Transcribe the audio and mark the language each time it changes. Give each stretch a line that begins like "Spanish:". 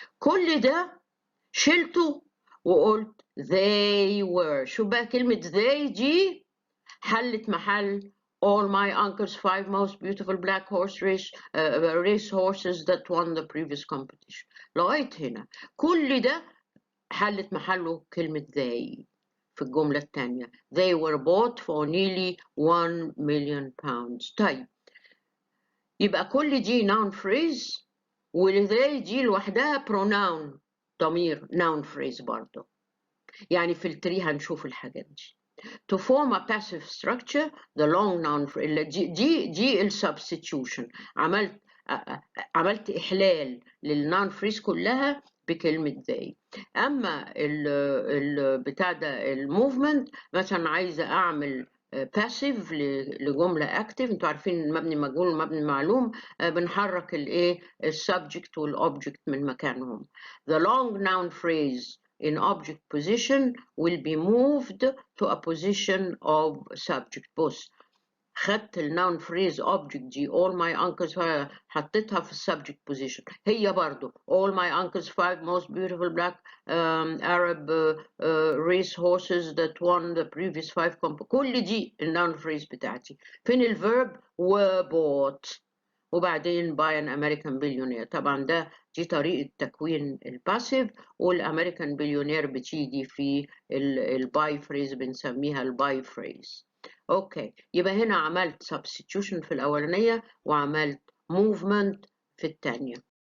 Arabic: كل ده شلته وقلت
English: they were.
Arabic: شو بقى كلمة
English: they
Arabic: دي حلت محل
English: all my uncle's 5 most beautiful black horse race horses that won the previous competition.
Arabic: لغاية هنا كل ده حلت محله كلمة they في الجملة الثانية.
English: they were bought for nearly 1 million pounds.
Arabic: طيب يبقى كل دي noun phrase والذي دي لوحدها pronoun ضمير noun phrase برضه. يعني في التري هنشوف الحاجات دي.
English: To form a passive structure the long noun phrase
Arabic: دي ال
English: substitution.
Arabic: عملت إحلال للnoun phrase كلها بكلمة they. أما بتاع ده الموفمنت مثلا عايزة أعمل passive لجملة active. انتوا عارفين مبني مجهول ومبني معلوم بنحرك الايه السبجكت والobject من مكانهم.
English: The long noun phrase in object position will be moved to a position of subject.
Arabic: بص خدت النون phrase object دي
English: all my uncles
Arabic: حطيتها في subject position. هي برضو
English: all my uncles 5 most beautiful black Arab race horses that won the previous 5
Arabic: كل دي النون phrase بتاعتي. فين
English: الverb were bought
Arabic: وبعدين
English: by an American billionaire.
Arabic: طبعا دي طريقة تكوين الباسيف، والأمريكان بليونير بتيجي في الباي فريز بنسميها الباي فريز. اوكي يبقى هنا عملت substitution في الأولانية وعملت movement في الثانية.